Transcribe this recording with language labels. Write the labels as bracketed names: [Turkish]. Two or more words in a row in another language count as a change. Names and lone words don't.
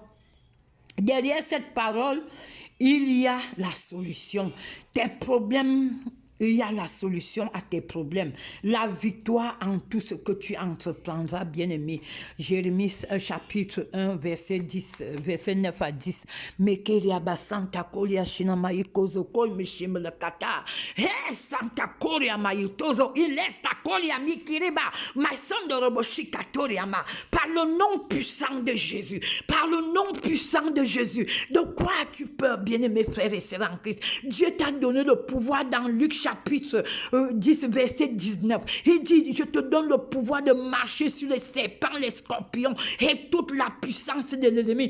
[French] Derrière cette parole, il y a la solution. Tes problèmes, il y a la solution à tes problèmes. La victoire en tout ce que tu entreprendras, bien-aimé. Jérémie chapitre 1, verset 9 à 10. Mekeria basanta kolia shinama ikozo kol mishim le kata. He santa kolia maitozo ilesta kolia mikiriba. My son de roboshikatoriama. Par le nom puissant de Jésus. Par le nom puissant de Jésus. De quoi as-tu peur, bien-aimé frères et sœurs en Christ? Dieu t'a donné le pouvoir dans Luc chapitre 10, verset 19. Il dit, je te donne le pouvoir de marcher sur les serpents, les scorpions et toute la puissance de l'ennemi.